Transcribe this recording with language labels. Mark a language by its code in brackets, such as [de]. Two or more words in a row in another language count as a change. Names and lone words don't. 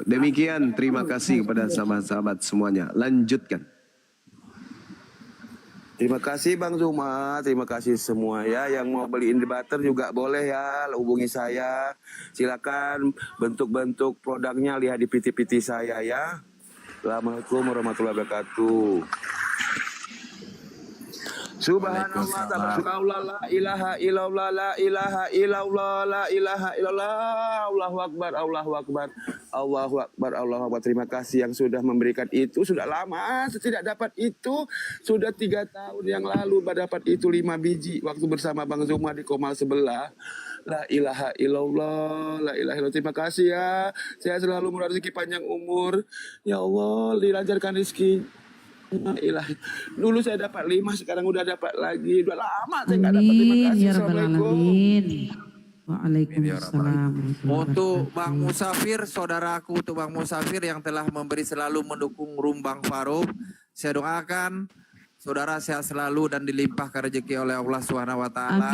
[id] Demikian, terima kasih kepada sahabat-sahabat semuanya. Lanjutkan. Terima kasih Bang Zuma, terima kasih semua ya. Yang mau beli inverter juga boleh ya, hubungi saya. Silakan bentuk-bentuk produknya lihat di PT-PT saya ya. [ar] السلام عليكم ورحمة الله وبركاته. Subhanallah, تبارك الله لا إله إلا الله لا إله إلا الله لا إله إلا الله الله أكبر الله أكبر الله أكبر الله أكبر. [id] Terima kasih yang sudah memberikan itu, sudah lama saya tidak dapat itu, sudah 3 tahun yang lalu dapat itu 5 biji waktu bersama Bang Zuma di Komal sebelah. [ar] لا إله إلا الله لا إله إلا الله. [id] Terima kasih ya, saya selalu murah rezeki, panjang umur, ya Allah, dilancarkan rezeki. [ar] Ilahi. [id] Dulu saya dapat 5, sekarang udah dapat lagi. Udah lama saya nggak dapat. Terima kasih. [ar] يا رب Assalamualaikum. العالمين وعليكم السلام. [id] Untuk Bang Musafir, saudaraku, untuk Bang Musafir yang telah memberi selalu mendukung Rumbang Farub, saya doakan saudara sehat selalu dan dilimpahkan rezeki oleh Allah [ar] سبحانه وتعالى.